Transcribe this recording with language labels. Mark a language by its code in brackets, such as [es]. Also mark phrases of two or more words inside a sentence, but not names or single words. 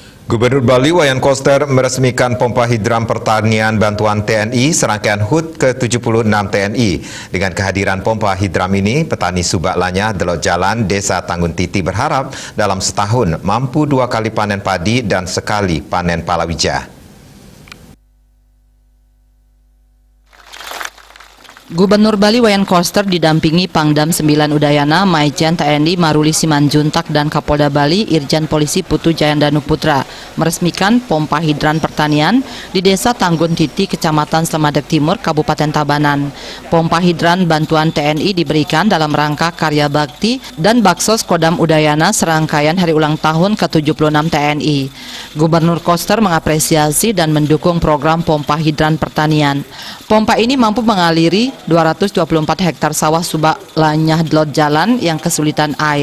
[id] Gubernur Bali Wayan Koster meresmikan pompa hidran pertanian bantuan TNI serangkaian HUT ke-76 TNI. Dengan kehadiran pompa hidran ini, petani Subak Lanyah, Delok Jalan, Desa Tanggun Titi berharap dalam setahun mampu 2 kali panen padi dan sekali panen palawija. Gubernur Bali Wayan Koster didampingi Pangdam 9 Udayana, Maijen TNI Maruli Simanjuntak dan Kapolda Bali Irjen Polisi Putu Jayandanu Putra meresmikan pompa hidran pertanian di Desa Tanggun Titi, Kecamatan Slemadeg Timur, Kabupaten Tabanan. Pompa hidran bantuan TNI diberikan dalam rangka karya bakti dan Baksos Kodam Udayana serangkaian hari ulang tahun ke-76 TNI. Gubernur Koster mengapresiasi dan mendukung program pompa hidran pertanian. Pompa ini mampu mengaliri 224 hektar sawah Subak Lanyah Delok Jalan yang kesulitan air.